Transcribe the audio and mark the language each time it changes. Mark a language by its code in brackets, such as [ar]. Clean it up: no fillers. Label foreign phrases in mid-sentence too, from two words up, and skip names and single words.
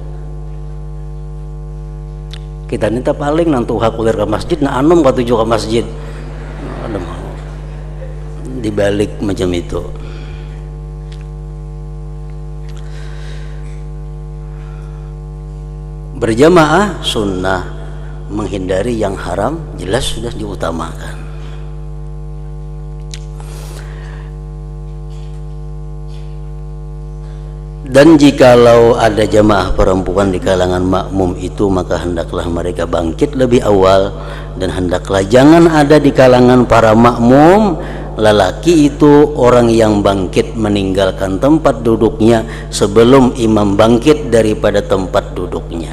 [bjn] Kita minta paling nang tuha kulir ke masjid, nah anom katuju ke masjid. Ada mau dibalik macam itu. [id] Berjamaah sunnah, menghindari yang haram jelas sudah diutamakan. Dan jikalau ada jamaah perempuan di kalangan makmum itu, maka hendaklah mereka bangkit lebih awal, dan hendaklah jangan ada di kalangan para makmum lelaki itu orang yang bangkit meninggalkan tempat duduknya sebelum imam bangkit daripada tempat duduknya.